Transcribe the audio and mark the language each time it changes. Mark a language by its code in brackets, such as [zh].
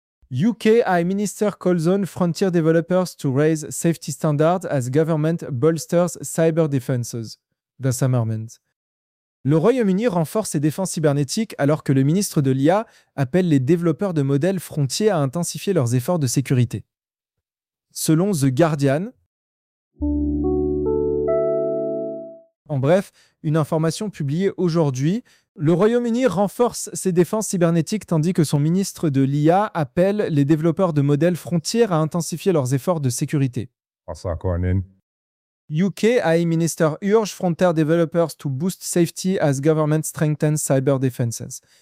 [en] UK High Minister calls on frontier developers to raise safety standards as government bolsters cyber defenses. That's a moment. [fr] Le Royaume-Uni renforce ses défenses cybernétiques alors que le ministre de l'IA appelle les développeurs de modèles frontiers à intensifier leurs efforts de sécurité. Selon The Guardian, en bref, une information publiée aujourd'hui, le Royaume-Uni renforce ses défenses cybernétiques tandis que son ministre de l'IA appelle les développeurs de modèles frontières à intensifier leurs efforts de sécurité. [en] UK High Minister urge frontier developers to boost safety as government strengthens cyber defenses.